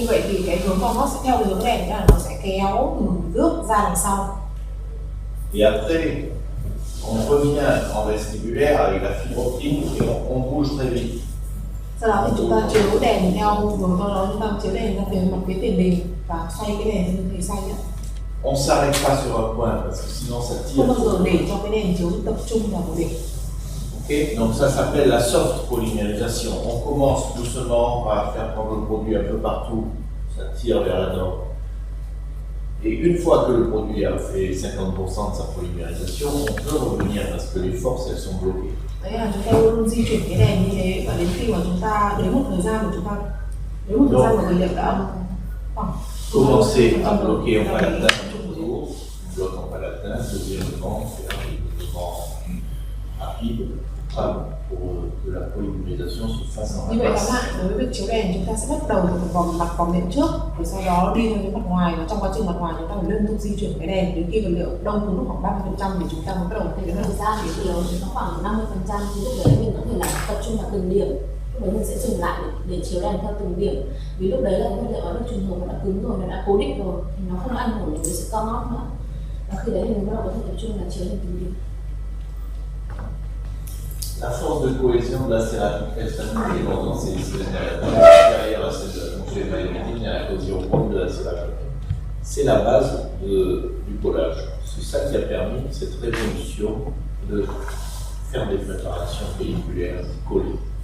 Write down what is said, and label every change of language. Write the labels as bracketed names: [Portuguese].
[Vietnamese] Như vậy thì cái hướng co hấp sẽ theo cái hướng đèn, nghĩa là nó sẽ kéo từ trước ra đằng sau. [French] Et après, on revient en vestibulaire avec la fibre optique et on bouge très vite. [Vietnamese] Sau đó thì chúng ta chiếu đèn theo hướng đó, chúng ta chiếu đèn ra phía mặt phía tiền đình và xoay cái đèn theo hướng xoay nhé. [French] On ne s'arrête pas sur un point parce que sinon ça tire. [Vietnamese] Không bao giờ để cho cái đèn chiếu tập trung vào một điểm. Okay. [French] Donc ça s'appelle la soft polymérisation. On commence doucement à faire prendre le produit un peu partout, ça tire vers la norme. Et une fois que le produit a fait 50% de sa polymérisation, on peut revenir parce que les forces elles sont bloquées. [Vietnamese] Đấy là chúng ta luôn luôn di chuyển cái đèn như thế và đến khi mà chúng ta đến một thời gian mà chúng ta mà vật liệu đã [French] Commencer à bloquer en palatin toujours, on bloque en palatin, deuxièmement, faire des mouvements rapides pour que la polymérisation se fasse en [Vietnamese] Như vậy tóm [French] masse. [Vietnamese] lại, đối với việc chiếu đèn chúng ta sẽ bắt đầu từ một vòng đệm trước, rồi sau đó đi theo cái mặt ngoài, và trong quá trình mặt ngoài chúng ta phải liên tục di chuyển cái đèn đến khi vật liệu đông từ lúc khoảng 30% thì chúng ta mới bắt đầu thấy Thời gian thì chiếu nó khoảng 50%, thì lúc đấy mình có thể là tập trung vào từng điểm. Lúc đấy mình sẽ dừng lại để chiếu đèn theo từng điểm. Vì lúc đấy là vật liệu nó được trùng hợp, nó đã cứng rồi, nó đã cố định rồi, thì nó không ảnh hưởng đến cái sự co ngót nữa. Và khi đấy thì mình bắt đầu có thể tập trung là chiếu đèn từng điểm. [French] La force de cohésion de la céramique reste annulée dans ces derrière à cette fonctionnalité, il y a la cohésion ronde de la céramique. C'est la base du collage. C'est ça qui a permis cette révolution de faire des préparations pelliculaires collées.